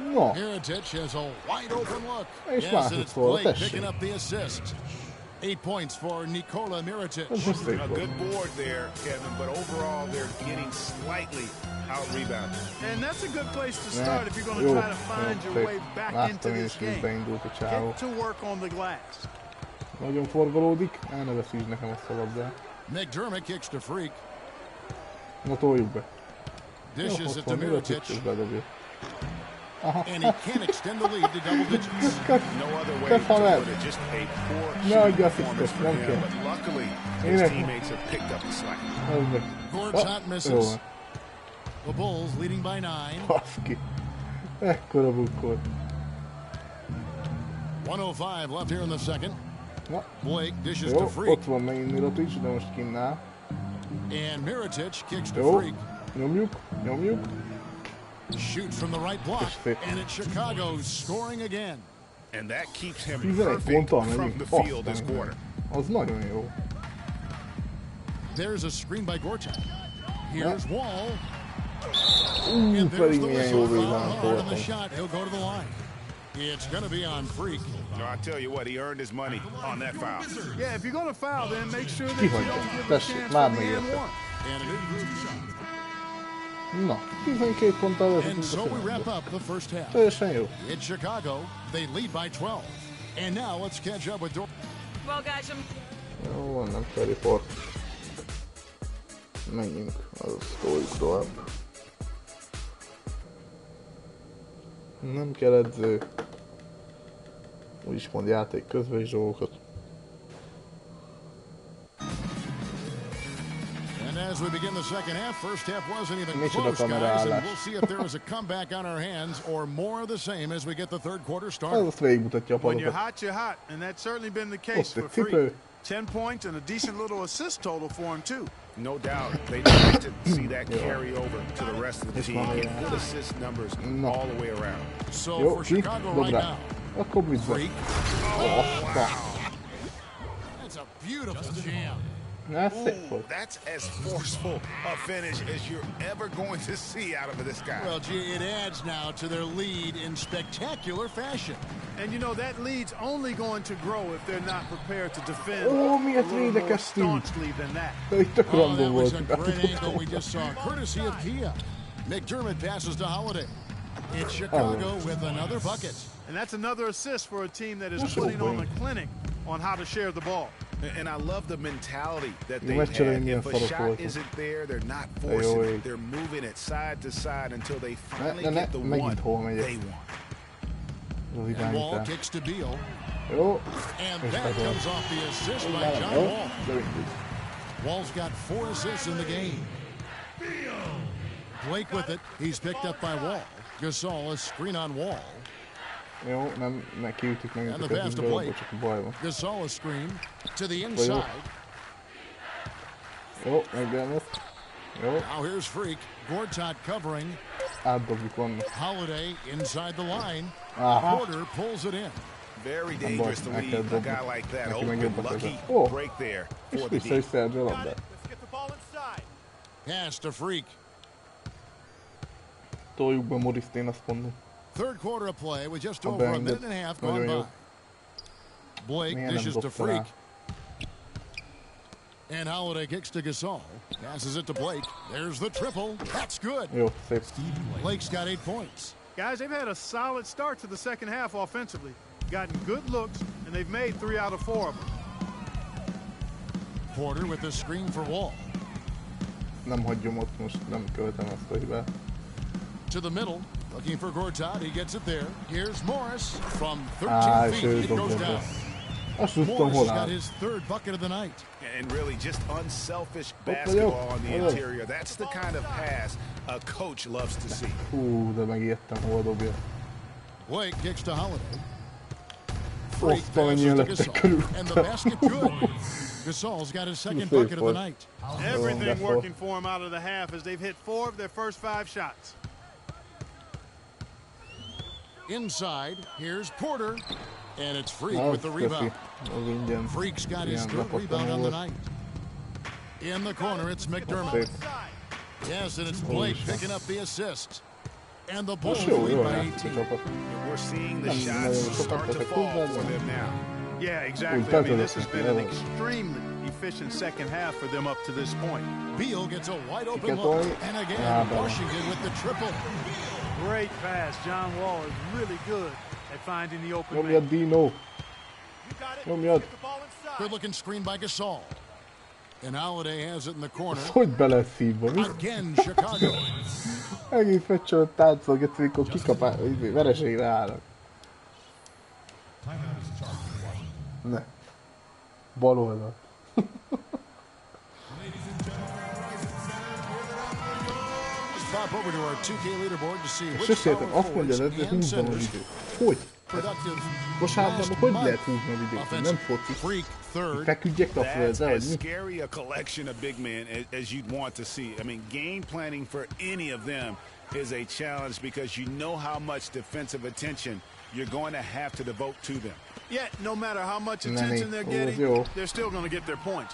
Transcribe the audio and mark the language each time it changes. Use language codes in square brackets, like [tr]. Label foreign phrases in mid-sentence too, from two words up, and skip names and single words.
[en] Mirotic has a wide open look. Yes, and it's Blake picking up the assist. 8 points for Nikola Mirotic. A good board there, Kevin, but overall they're getting slightly out-rebounded. And that's a good place to start if you're going to try to find your way back into this game. Get to work on the glass. [hu] Nagyon forgalódik, el ne veszítsd nekem azt a labdát. [en] McDermott kicks to Freak. [hu] Na toljuk be. [en] Dishes it to Mirotic. And he can't extend the lead to double digits. No other way to put it, just a poor performance for him, but luckily his teammates have picked up the slack. Gortat misses. The Bulls leading by 9. [hu] Baszki. Ekkora bukkor. [en] 1:05 left here in the second. [hu] Na. [en] Blake dishes [hu] Jó, [en] to Freak. [hu] ott van megint Mirotic, de most kinnál. [en] And Mirotic kicks to [hu] Jó, [en] Freak. [hu] nyomjuk. [en] Shoots from the right block, and it's Chicago scoring again. And that keeps him 11 perfect [hu] ponttal [en] from [hu] megyünk. [en] the field this quarter. [hu] Az nagyon jó. [en] There's a screen by Gortat. Here's Wall. [hu] Pedig milyen jó védelmet [en] On the [hu] voltam. [en] shot, he'll go to the line. It's going to be on Freak. No, I tell you what, he earned his money on that foul. Yeah, if you're going to foul, then make sure that you don't give a [hu] Tessék, [en] chance [hu] már [en] for the and [hu] megérte. [en] one. And a new group shot. [hu] Na, 12 ponttal [en] And [hu] vezetünk [en] so [hu] a [en] we wrap [hu] filmbe. [en] up the first half. [hu] Teljesen jó. [en] In Chicago, they lead by 12. And now let's catch up with Well, guys, [hu] Jó, van, nem kell report. Menjünk, az toljuk tovább. Nem kell edző. Úgyis mond játék közben is dolgokat. [en] And as we begin the second half, first half wasn't even [hu] Micsoda [en] close, guys, and [hu] kameraállás. [en] we'll see if there is a comeback on our hands or more of the same as we get the third quarter [hu] Ez [en] started. [hu] azt végigmutatja a [en] When you're [hu] padokat. [en] hot, you're hot, and that's certainly been the case [hu] Ott [en] for [hu] egy [en] Freak. [hu] cipő. [en] 10 points and a decent little assist total for him, too. No doubt. They need to see that carry over to the rest of the team. Get good assist numbers all the way around. So [hu] Jó, [en] for [hu] ki? [en] Chicago [hu] Dob [en] right [hu] rá. [en] now, [hu] Akkor mit be? [en] Freak. Wow. That's a beautiful jam. [hu] Ez szép volt. [en] That's as forceful a finish as you're ever going to see out of this guy. Well, gee, it adds now to their lead in spectacular fashion. And you know, that lead's only going to grow if they're not prepared to defend [hu] Ó, [en] a [hu] miért [en] little more [hu] védekeztünk? [en] staunchly than that. [hu] De itt tök [en] Oh, [hu] random [en] that was [hu] volt. [en] a great angle we just saw, courtesy of Kia. McDermott passes to Holiday. It's Chicago with another bucket. And that's another assist for a team that is putting on a clinic on how to share the ball. And I love the mentality that [hu] Jó, [en] they have. [hu] megcserélni ilyen [en] If a [hu] szarok [en] shot [hu] voltak. [en] isn't there, they're not [hu] Jó [en] forcing [hu] ég. [en] it. They're moving it side to side until they finally [hu] Ne, [en] get the one [hu] megint hol megyek. [en] they want. [hu] Az [en] And Wall [hu] irányítás. [en] kicks to Beal. [hu] Jó. [en] And [hu] És [en] that [hu] megvan. [en] comes off the assist by John [hu] Jó, [en] Wall. [hu] de mindig. [en] Wall's got 4 assists in the game. Blake with it. He's picked up by Wall. Gasol, a screen on Wall. [hu] Jó, nem, ne kiütjük meg [en] And the [hu] őket, [en] pass to [hu] de [en] Blake. [hu] csak a baj van. [en] Gasol, a screen to the inside. [hu] Jó, megdelmet. Jó, [en] Now here's Freak. Gortat covering. [hu] átdobjuk onnan. [en] Holiday inside the line. [hu] Aha. [en] Porter pulls it in. Very dangerous to leave a guy like that [hu] Neki meg [en] open. [hu] jobb a [en] Lucky [hu] keze. Ó, [en] break there [hu] és [en] for the [hu] vissza is [en] D. [hu] szerzi a labdát. [en] Let's get the ball inside. Pass to Freak. [hu] Toljuk be Moriszt, én azt mondom. [en] Third quarter of play with just [hu] A [en] over a [hu] beenged. [en] minute and a half gone [hu] Nagyon jó. [en] by. Blake [hu] Miért nem [en] dishes to [hu] dobta [en] Freak. [hu] rá? [en] And Holiday kicks to Gasol. Passes it to Blake. There's the triple. That's good. [hu] Jó, szép. [en] Blake's got 8 points. Guys, they've had a solid start to the second half offensively. Gotten good looks, and they've made 3 out of 4 of them. Porter with the screen for Wall. [hu] Nem hagyjam ott, most nem követem ezt a hibát. [en] To the middle. Looking for Gortat. He gets it there. Here's Morris from 13 [hu] És [en] feet. [hu] ő [en] It goes [hu] dobja be. [en] down. [hu] Azt tudtam, [en] Morris [hu] hol [en] has got [hu] áll. [en] his third bucket of the night. And really just unselfish [hu] vagyok. [en] basketball on the [hu] Hallod? [en] interior. That's the kind of pass a coach loves to see. [hu] Hú, de megijedtem, hol dobja. [en] Blake kicks to Holiday. Freak [hu] Azt [en] passes [hu] mennyien [en] to [hu] lettek [en] Gasol. And the [hu] körülöttem. [en] basket good. Gasol's got his second [hu] Szép [en] bucket of the [hu] volt. [en] night. Everything that's working for them out of the half as they've hit 4 of their first 5 shots. Inside, here's Porter. And it's Freak [hu] Na, [en] with the [hu] köszi. [en] rebound. [hu] Az ingyen. [en] Freak's got his [hu] Ilyen [en] third [hu] rakottam [en] rebound on the [hu] volt. [en] night. In the corner, it's [hu] Szép. [en] McDermott. Yes, and it's Blake picking up the assist. And the Bulls [hu] Most jó, [en] lead [hu] jól [en] by [hu] játszik a [en] 18. [hu] csapat. [en] And we're seeing the [hu] Nem [en] shots [hu] nagyon sokat [en] start to [hu] tettek [en] fall [hu] hozzá, [en] for [hu] de [en] them now. Yeah, exactly. I mean, this has been an extremely efficient second half for them up to this point. Beal gets a wide open look. And again, Washington with the triple. Great pass. John Wall is really good at finding the open man. [hu] Nyomjad, Dino. Nyomjad. [en] Good looking screen by Gasol. And Holiday has it in the corner. [hu] Hogy be lesz szívva, mi? [en] Again, Chicago. [hu] Egész meccsön táncolgatsz, amikor kikapál, vereségre állnak. Ne. Bal oldal. [en] Pop over to our 2K leaderboard to see which [hu] Sőszépen, azt mondja, hogy húzom a videót. Hogy? Kosárban hogy lehet húzni a videót? Nem foci. Feküdjek a földre, [en] as scary a collection of big men as you'd want to see. I mean, game planning for any of them is a challenge because you know how much defensive attention you're going to have to devote to them. Yet, no matter how much attention they're getting, they're still going to get their points.